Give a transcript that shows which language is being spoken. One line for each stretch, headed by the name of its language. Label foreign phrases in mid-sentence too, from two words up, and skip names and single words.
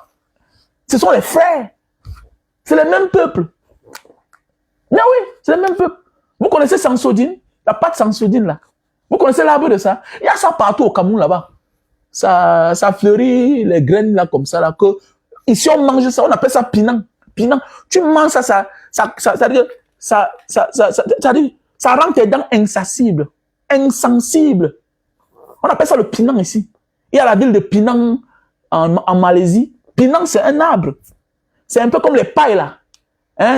French: Ce sont les frères. C'est le même peuple. Mais oui, c'est le même peuple. Vous connaissez Sansodine? La pâte Sansodine là. Vous connaissez l'arbre de ça? Il y a ça partout au Cameroun là-bas. Ça fleurit les graines là comme ça là. Que, ici on mange ça, on appelle ça pinang. Pinang. Tu manges ça, ça rend tes dents insensibles. Insensibles. On appelle ça le pinang ici. Il y a la ville de Pinang en Malaisie. Pinang c'est un arbre. C'est un peu comme les pailles là. Hein?